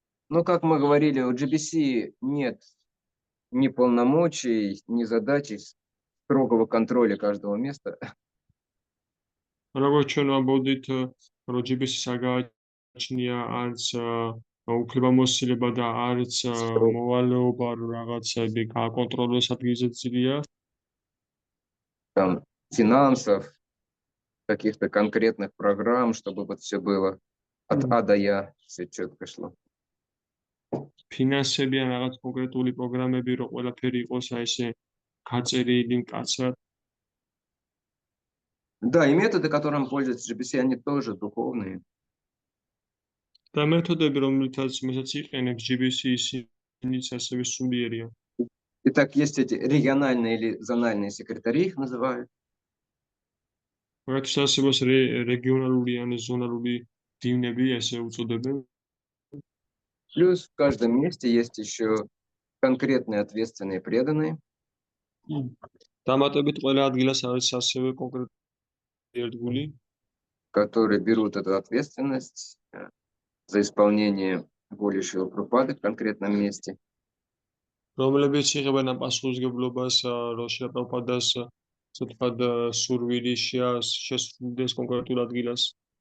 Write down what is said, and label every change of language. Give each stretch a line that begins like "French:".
Russian: Но, как мы говорили, у GBC нет ни полномочий, ни задачи строгого контроля каждого места.
Georgian: როგორც ჩვენ ვამბობდით, რომ GBC-ს არ გააჩნია არც უფლებამოსილება და არც მოვალეობა, რომ რაღაცები გააკონტროლოს ადგილზე ძილია.
Russian: Там финансов, каких-то конкретных программ, чтобы вот все было от А до Я, все четко шло.
Georgian: ფინანსები ან რაღაც კონკრეტული პროგრამები, რომ ყველაფერი იყოს აი ესე გაწერილი მკაცრად.
Russian: Да, и методы, которым пользуется GBC, они тоже духовные.
Georgian: და მეთოდები, რომლითაც იყენებს GBC, ისინიც ასევე სულიერია.
Russian: Итак, есть эти региональные или зональные секретари, их называют.
Georgian: მაგათაც არსებობს რეგიონალური ან ზონალური დივნები, ესე უწოდებენ.
Russian: Плюс в каждом месте есть еще конкретные ответственные преданные.
Georgian: დამატებით ყველა ადგილას არის ასევე კონკრეტული ერთგული,
Russian: которые берут эту ответственность за исполнение воли Шрилы Прабхупады в конкретном месте.
Georgian: რომლებიც იღებენ ამ პასუხისმგებლობას, რომ შრილა პრაბჰუპადას ასე ვთქვათ სურვილი შესრულდეს კონკრეტულ ადგილას.